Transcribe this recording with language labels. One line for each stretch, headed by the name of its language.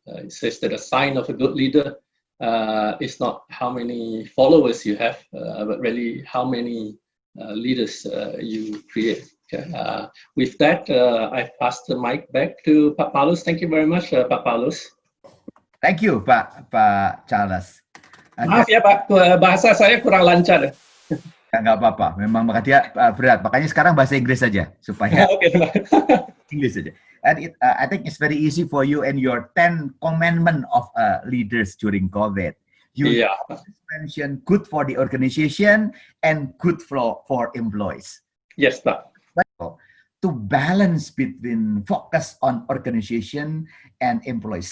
English: It says that a sign of a good leader is not how many followers you have, but really how many leaders you create. Okay. With that, I pass the mic back to Pak Paulus. Thank you very much, Pak Paulus. Thank you, Pak Charles.
Indonesian: Maaf ya Pak, bahasa saya kurang lancar. Nggak apa-apa, memang dia berat. Makanya sekarang bahasa Inggris saja supaya English saja.
English: And I think it's very easy for you and your 10 commandment of leaders during COVID. You mentioned good for the organization and good for employees. Yes, Pak. To balance between focus on organization and employees.